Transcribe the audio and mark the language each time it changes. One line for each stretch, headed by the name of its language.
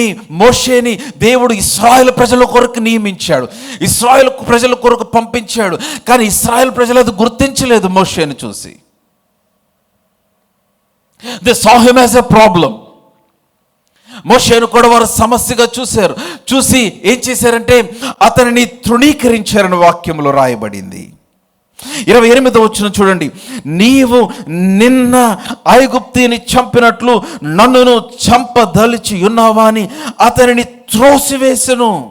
Telugu: మోషేని దేవుడు ఇశ్రాయేలు ప్రజల కొరకు నియమించాడు, ఇశ్రాయేలు ప్రజల కొరకు పంపించాడు. కానీ ఇశ్రాయేలు ప్రజలు అది గుర్తించలేదు. మోషేని చూసి
English: They saw him as a problem.
Telugu: మోషేను కూడా వారు సమస్యగా చూశారు. చూసి ఏం చేశారంటే అతనిని తృణీకరించారని వాక్యంలో రాయబడింది. 28వ వచనం చూడండి. నీవు నిన్న ఐగుప్తిని చంపినట్లు నన్నును చంపదలిచి ఉన్నావా అని అతనిని త్రోసివేసెను.